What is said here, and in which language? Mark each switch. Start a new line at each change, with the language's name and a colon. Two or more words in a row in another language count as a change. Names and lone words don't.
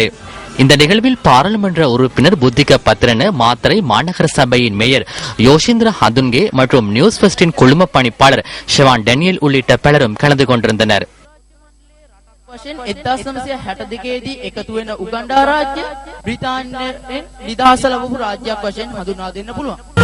Tamil: இந்த நிகழ்வில் பாராளுமன்ற உறுப்பினர் புத்திக பத்ரன, மாத்தறை மாநகர சபையின் மேயர் யோஷிந்திர ஹதுன்கே மற்றும் நியூஸ் ஃபர்ஸ்டின் குழும பணிப்பாளர் ஷெவான் டேனியல் உள்ளிட்ட பலரும் கலந்து கொண்டிருந்தனர்.
Sinhala: 1962 එකතු වෙන උගන්ඩා රාජ්‍ය බ්‍රිතාන්‍යයෙන් නිදහස ලැබපු රාජ්‍යයක් වශයෙන් හඳුනා දෙන්න පුළුවන්.